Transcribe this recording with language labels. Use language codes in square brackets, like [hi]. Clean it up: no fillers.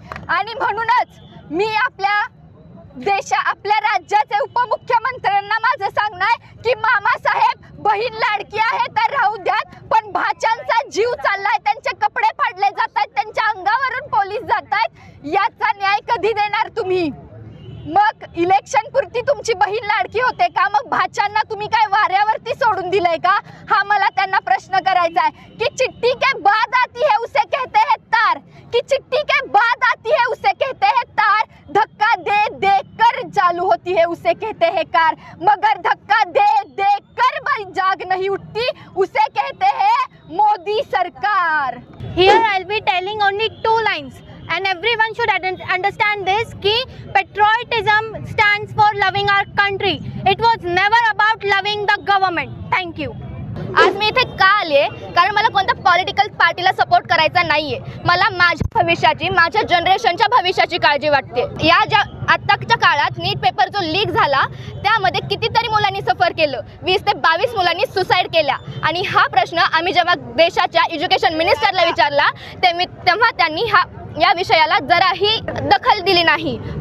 [mr] आणि म्हणूनच मी आपल्या राज्याचे उपमुख्यमंत्र्यांना माझं सांगणं आहे की मामासाहेब, बहीण लाडकी आहे तर राहू द्यात, पण भाच्यांचा जीव चाललाय, त्यांचे कपडे फाडले जात आहेत, त्यांच्या अंगावरून पोलीस जात आहेत, याचा न्याय कधी देणार तुम्ही? मग इलेक्शन पुरती तुमची बहीण लाडकी होते का? मग भाच्यांना तुम्ही काय वाऱ्यावरती सोडून दिलंय का? हा मला त्यांना प्रश्न करायचा आहे की [hi] चिट्ठी के बाद आती है उसे कहते हैं तार, की चिट्ठी के बाद आती है उसे कहते हैं तार, धक्का दे दे कर चालू होती है उसे कहते हैं कार, मगर धक्का दे दे कर बड़ी जाग नहीं उठती उसे कहते हैं मोदी सरकार. [en] Here I'll be telling only 2 lines and everyone should understand this ki patriotism stands for loving our country. It was never about loving the government. Thank you. [mr] आज मी इथे का आले? कारण मला कोणत्या पॉलिटिकल पार्टीला सपोर्ट करायचा नाहीये. मला माझ्या भविष्याची, माझ्या जनरेशनच्या भविष्याची काळजी वाटते. या ज्या आत्ताच्या काळात नीट पेपर जो लीक झाला त्यामध्ये कितीतरी मुलांनी सफर केलं, 20 ते 22 मुलांनी सुसाईड केल्या, आणि हा प्रश्न आम्ही जेव्हा देशाच्या एज्युकेशन मिनिस्टरला विचारला तेव्हा त्यांनी या विषयाला जराही दखल दिली नाही.